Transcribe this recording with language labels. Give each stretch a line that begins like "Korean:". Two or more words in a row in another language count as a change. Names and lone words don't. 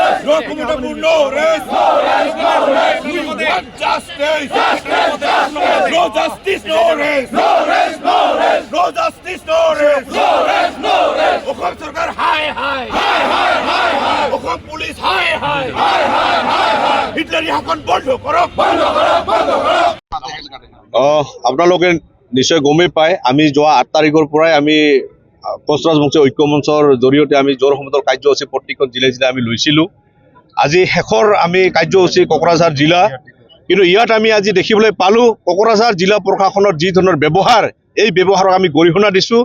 English: No rest. We want justice. No justice, no rest. No justice, no rest.
Rangpuri: Okham sarkar hi. Okham police hi. Hitler hakon bondo korok.
Assamese: আপোনালোকে নিশ্চয় গমেই পায় আমি যোৱা 8 তাৰিখৰ পৰাই আমি কোচ ৰাজবংশী ঐক্য মঞ্চৰ জৰিয়তে আমি জোৰ সমদল কাৰ্যসূচী প্ৰতিখন জিলা আমি লৈছিলোঁ। আজি শেষৰ আমি কাৰ্যসূচী কোকৰাঝাৰ জিলা, কিন্তু ইয়াত আমি আজি দেখিবলৈ পালোঁ কোকৰাঝাৰ জিলা প্ৰশাসনৰ যি ধৰণৰ ব্যৱহাৰ, এই ব্যৱহাৰক আমি গৰিহণা দিছোঁ।